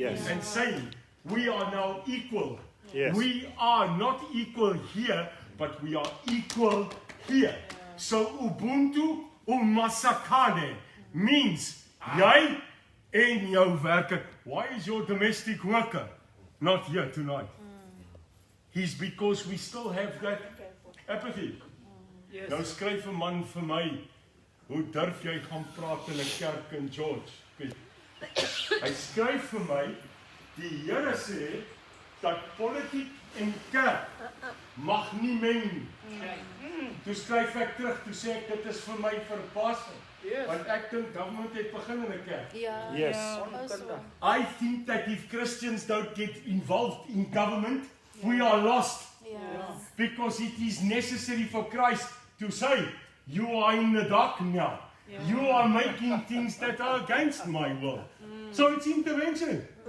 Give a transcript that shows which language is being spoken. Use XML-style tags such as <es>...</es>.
<en>And saying, we are now equal. We are not equal here, but we are equal here.</en> <af>So Ubuntu uMasakane means jy en jou werker.</af> <en>Why is your domestic worker not here tonight? He's because we still have that apathy.</en> <af>Nou skryf 'n man vir my, hoe durf jy gaan praat in 'n kerk in George? Hy skryf vir my, die Here sê dat politiek en kerk mag nie meng nie. Toe skryf ek terug, toe sê ek dit is vir my verbasing. Want ek dink government het begin in 'n kerk.</af> <en>Yes. I think that if Christians don't get involved in government, we are lost. Because it is necessary for Christ to say, you are in the dark now. You are making things that are against my will. So it's intervention.</en>